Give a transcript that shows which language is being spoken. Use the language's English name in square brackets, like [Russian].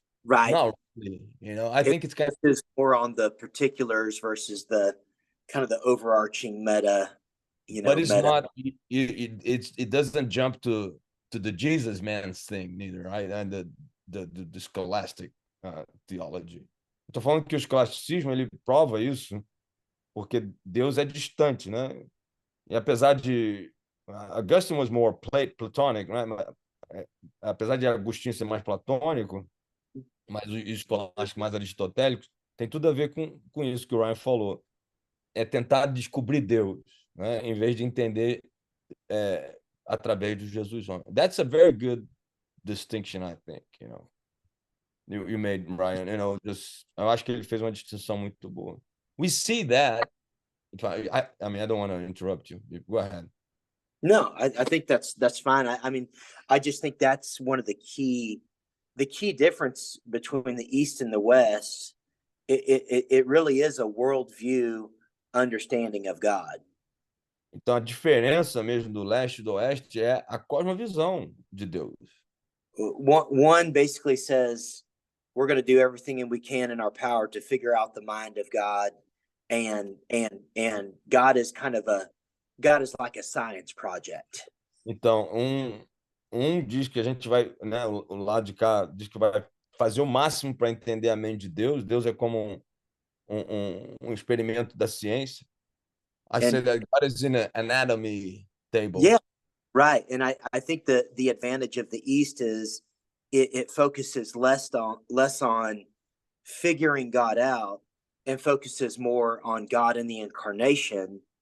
[English] Right. Not really, I think it's kind of, Is more on the particulars versus the kind of the overarching meta, but it's meta. not. It doesn't jump to the Jesus man's thing neither, right? And the scholastic theology. [Portuguese] Eu tô falando que o escolasticismo ele prova isso porque Deus é distante, né? E apesar de [English] Augustine was more Platonic, né? [Portuguese] Apesar de Agostinho ser mais platônico, mas os escolásticos mais aristotélicos tem tudo a ver com isso que o Ryan falou. É tentar descobrir Deus, né? Em vez de entender através de Jesus. [English] That's a very good distinction, I think, you made, Ryan. [Portuguese] Eu acho que ele fez uma distinção muito boa. [English] We see that. I mean, I don't want to interrupt you. Go ahead. No, I think that's fine. I mean, I just think that's one of the key difference between the East and the West. It really is a worldview understanding of God. [Portuguese] Então, a diferença mesmo do leste e do oeste é a cosmovisão de Deus. [English] One basically says we're going to do everything we can in our power to figure out the mind of God, and God is God is like a science project. [Portuguese] Então, diz que a gente vai, né, o lado de cá diz que vai fazer o máximo para entender a mente de Deus. Deus é como um experimento da ciência. [English] I say that God is in an anatomy table. Yeah, right. And I think the advantage of the East is it focuses less on figuring God out and focuses more on God in the incarnation,